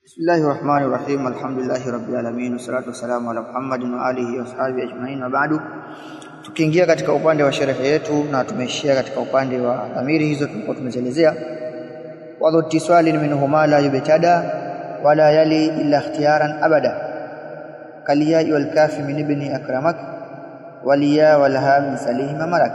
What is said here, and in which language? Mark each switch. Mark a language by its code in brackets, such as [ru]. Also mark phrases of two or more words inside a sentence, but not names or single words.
[ar] بسم الله الرحمن الرحيم الحمد لله رب العالمين والصلاة والسلام على محمد وآله وصحبه أجمعين وبعد. [sw] Tukiingia katika upande wa sherehe yetu na tumeishia katika upande wa dhamiri hizo tulikuwa tumezelezea. [ar] وذو اتصال منهما لا يبتدا ولا يلي إلا اختيارا أبدا كالياء والكاف من ابني أكرمك والياء والها من سليه ما ملك.